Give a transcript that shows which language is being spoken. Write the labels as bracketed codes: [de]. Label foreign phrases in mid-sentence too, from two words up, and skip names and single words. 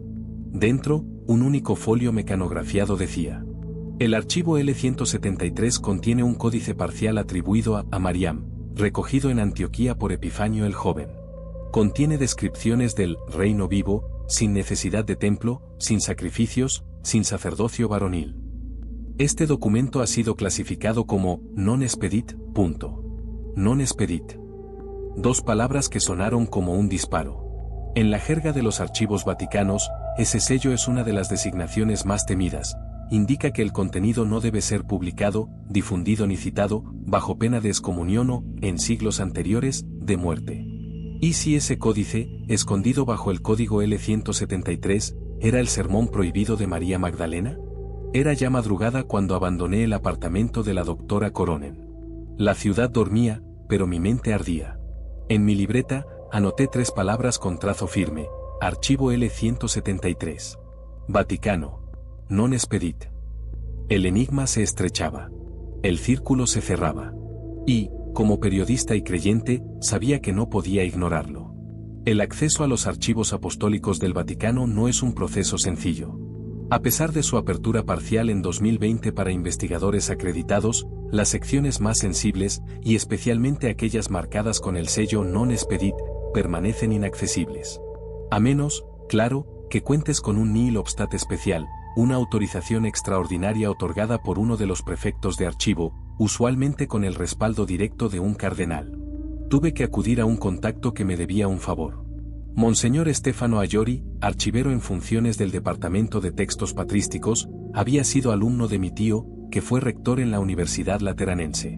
[es] Dentro, un único folio mecanografiado decía: el archivo L173 contiene un códice parcial atribuido a Mariam, recogido en Antioquía por Epifanio el Joven. Contiene descripciones del reino vivo, sin necesidad de templo, sin sacrificios, sin sacerdocio varonil. Este documento ha sido clasificado como [la] non expedit. Non expedit. [es] Dos palabras que sonaron como un disparo. En la jerga de los archivos vaticanos, ese sello es una de las designaciones más temidas. Indica que el contenido no debe ser publicado, difundido ni citado, bajo pena de excomunión o, en siglos anteriores, de muerte. ¿Y si ese códice, escondido bajo el código L173, era el sermón prohibido de María Magdalena? Era ya madrugada cuando abandoné el apartamento de la doctora Coronen. La ciudad dormía, pero mi mente ardía. En mi libreta, anoté 3 palabras con trazo firme: archivo L173. Vaticano. [la] Non expedit. [es] El enigma se estrechaba. El círculo se cerraba. Y, como periodista y creyente, sabía que no podía ignorarlo. El acceso a los archivos apostólicos del Vaticano no es un proceso sencillo. A pesar de su apertura parcial en 2020 para investigadores acreditados, las secciones más sensibles, y especialmente aquellas marcadas con el sello [la] non expedit, [es] permanecen inaccesibles. A menos, claro, que cuentes con un [la] nihil obstat [es] especial, una autorización extraordinaria otorgada por uno de los prefectos de archivo, usualmente con el respaldo directo de un cardenal. Tuve que acudir a un contacto que me debía un favor. Monseñor Stefano Ayori, archivero en funciones del Departamento de Textos Patrísticos, había sido alumno de mi tío, que fue rector en la Universidad Lateranense.